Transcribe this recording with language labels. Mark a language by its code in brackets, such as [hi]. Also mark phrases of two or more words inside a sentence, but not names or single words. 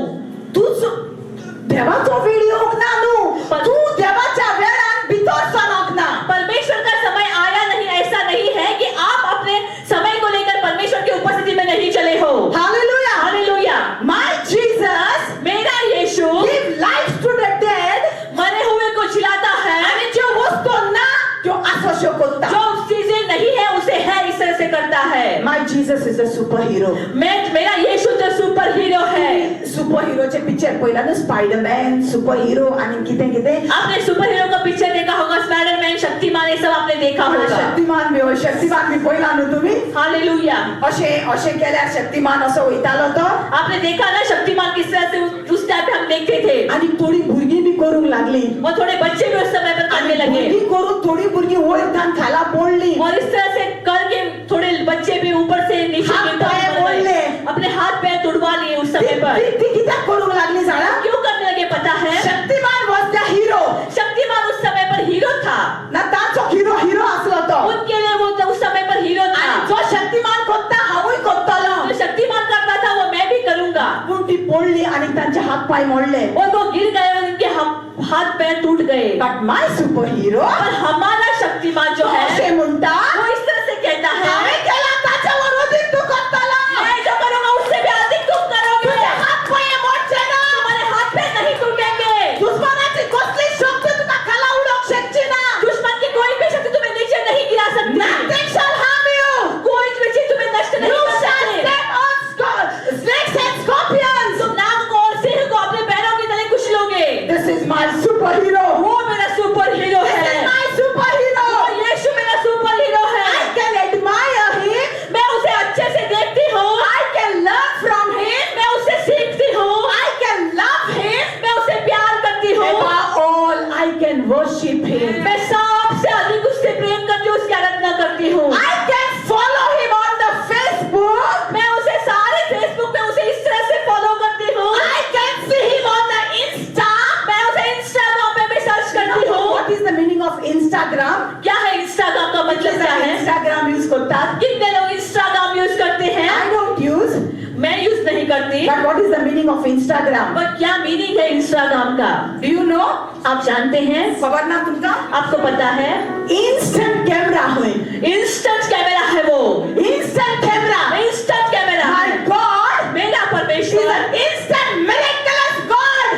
[kok] तूच देवाचो वेळ येवंक ना न्हू तू देवाच्या वेळान भितर सरक ना [hi] परमेश्वर का समय आया नहीं, ऐसा नहीं है कि आप अपने समय को लेकर परमेश्वर की उपस्थिति में नहीं चले हो। हालेलुया हालेलुया। [en] My Jesus [hi] मेरा यीशु [en] Give life to the dead [hi] मरे हुए को जिलाता है [kok] आणि ज्यो वस्तू ना त्यो आसोशो करता [hi] जो चीजें नहीं है उसे है इस तरह से करता है। [en] My Jesus is a super hero [hi] मेरा यीशु तो [en] super hero [hi] है। [kok] सुपर हीरोचे पिक्चर पहिला ना स्पाइडरमॅन [en] super hero [kok] आणि कितें कितें [hi] आपने [en] super hero [hi] का पिक्चर देखा होगा, स्पाइडरमैन, शक्तिमान, ये सब आपने देखा होगा। [kok] शक्तिमान बी पहिला न्हू तुमी [hi] हालेलुया। [kok] अशें केल्यार शक्तिमान असो वयतालो तो [hi] आपने देखा ना शक्तिमान किस तरह से उस टाइम पे हम देखते थे, [kok] आणि थोडी भुरगीं बी करूंक लागली [hi] और थोड़े बच्चे भी उस समय पर करने लगे भुरगीं करून थोडी भुरगीं वयतान खाला पडली और इस तरह से करके थोड़े बच्चे भी ऊपर से नीचे हाथ गिरकर [kok] पाय [hi] मर गए। [kok] मोडले। [hi] अपने हाथ पैर तुड़वा लिए उस समय पर। [kok] ती कित्याक करूंक लागली जाणा [hi] क्यों करने लगे पता है? [en] शक्तिमान was the hero [hi] शक्तिमान उस समय पर हीरो था [kok] ना ताचो हीरो असलो तो [hi] उनके लिए, वो उस समय पर हीरो था। [kok] आणि जो शक्तिमान करता हांवूय करतलो [hi] जो शक्तिमान करता था वो मैं भी करूंगा। [kok] पूण ती पडली आणि तांचे हात पाय मोडले [hi] और वो गिर गए और उनके हाथ पैर टूट गए। [en] But my super hero [hi] और हमारा शक्तिमान जो है [kok] अशें म्हणटा [hi] वो इस तरह से कहता है, [kok] हांवें केला ताच्यावर अधिक तू करतलो [hi] मैं जो करूंगा उससे भी अधिक तुम करोगे। [kok] तुझे हात पाय मोडचे ना [hi] तुम्हारे हाथ पैर नहीं टूटेंगे। [kok] दुश्मनाची कसली शक्ती तुका खाला उडोवंक शकची ना [hi] दुश्मन की कोई भी शक्ति तुम्हें नीचे नहीं गिरा सकती। [en] Nothing shall harm you. [hi] कोई भी चीज तुम्हें नष्ट नहीं [en] You [hi] कर [en] shall [hi] सकती। [en] step on snakes and scorpions. [hi] तुम नाग को और सिंह को अपने पैरों के तले कुचलोगे। [en] The is my superhero. [hi] वो मेरा [en] super hero This [hi] है, [en] is my superhero. [hi] वो यीशु मेरा [en] super hero I [hi] है। [en] can admire him. [hi] मैं उसे अच्छे से देखती हूँ, [en] I can learn from him. [hi] मैं उसे सीखती हूँ, [en] I can love him. [hi] मैं उसे प्यार करती हूँ, [en] Above all, I can worship him. [hi] मैं सबसे अधिक उससे प्रेम करती हूँ, उसकी आराधना करती हूँ। [en] I can follow him on the Facebook. [hi] मैं उसे सारे फेसबुक पे उसे इस तरह से फॉलो करती हूँ, [en] I can see him on the Insta. [hi] मैं उसे इंस्टाग्राम पे भी सर्च करती हूँ। [en] What is the meaning of Instagram? [hi] क्या है इंस्टाग्राम का मतलब क्या है? [en] Instagram use करता? [hi] कितने लोग इंस्टाग्राम यूज करते हैं? [en] I don't use. [hi] मैं यूज नहीं करती। [en] But what is the meaning of Instagram? [hi] पर क्या मीनिंग है इंस्टाग्राम का? [en] Do you know? [hi] आप जानते हैं? [kok] खबर ना तुमका? [hi] आपको पता है? [en] Instant camera है. instant camera [hi] है वो। [en] Instant camera. instant camera My [hi] है। [en] God [hi] मेरा [en] is [hi] परमेश्वर [en] an instant miraculous God.